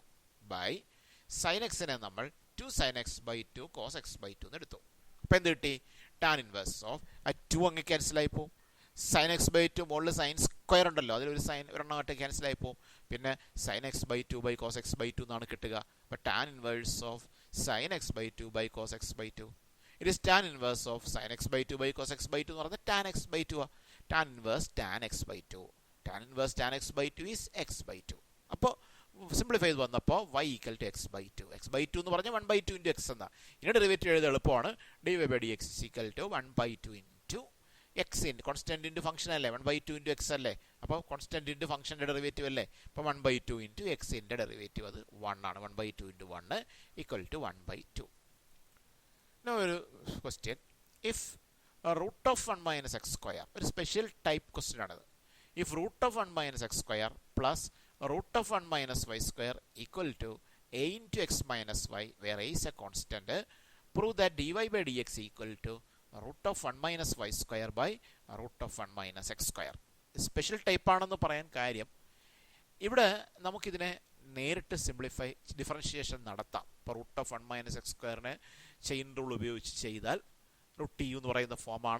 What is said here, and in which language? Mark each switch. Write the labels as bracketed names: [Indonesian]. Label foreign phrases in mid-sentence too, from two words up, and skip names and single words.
[Malayalam] ബൈ sin x-നെ നമ്മൾ 2 sin x/2 cos x/2 എന്നെടുത്തു. അപ്പോൾ എന്ത് കിട്ടി? [English] tan inverse of 2 [Malayalam] അങ്ങ് ക്യാൻസലായി പോകും. sin x/2 മുകളിൽ sin² ഉണ്ടല്ലോ, അതിലൊരു സൈൻ ഒരെണ്ണമായിട്ട് ക്യാൻസലായി പോകും. പിന്നെ sin x/2 cos x/2 എന്നാണ് കിട്ടുക. അപ്പോൾ [English] tan inverse of sin x/2 cos x/2. it is tan inverse of sin x/2 cos x/2 [Malayalam] എന്ന് പറഞ്ഞാൽ tan x/2. [English] tan inverse tan x/2. tan inverse tan x/2 ഈസ് x/2. [Malayalam] അപ്പോൾ സിംപ്ലിഫൈ ചെയ്ത് വന്നപ്പോൾ y = x/2. x/2 എന്ന് പറഞ്ഞാൽ 1/2 × x എന്നാണ്. ഇനി ഡെറിവേറ്റീവ് എഴുതാൻ എളുപ്പമാണ്. dy/dx = 1/2 × x [English] constant into function [Malayalam] അല്ലേ, 1/2 × x അല്ലേ. അപ്പോൾ [English] constant into function's derivative [Malayalam] അല്ലേ. അപ്പോൾ 1/2 × എക്സിൻ്റെ ഡെറിവേറ്റീവ് അത് 1 ആണ്. 1/2 × 1 = 1/2. ഒരു ക്വസ്റ്റ്യൻ, ഇഫ് √1 - x², ഒരു [English] special type question [Malayalam] ആണത്. [English] ഇഫ് √1 - x² പ്ലസ് √1 - y² = a × x - y, where a is a constant, prove that dy/dx = root of 1 minus y square by root of 1 minus x square. special type [Malayalam] ആണെന്ന് പറയാൻ കാര്യം, ഇവിടെ നമുക്കിതിനെ നേരിട്ട് ഡിഫറൻഷിയേഷൻ നടത്താം. ഇപ്പോൾ [English] root of 1 minus x square chain rule [Malayalam] ഉപയോഗിച്ച് ചെയ്താൽ [English] root u [Malayalam] എന്ന് പറയുന്ന ഫോമാണ്.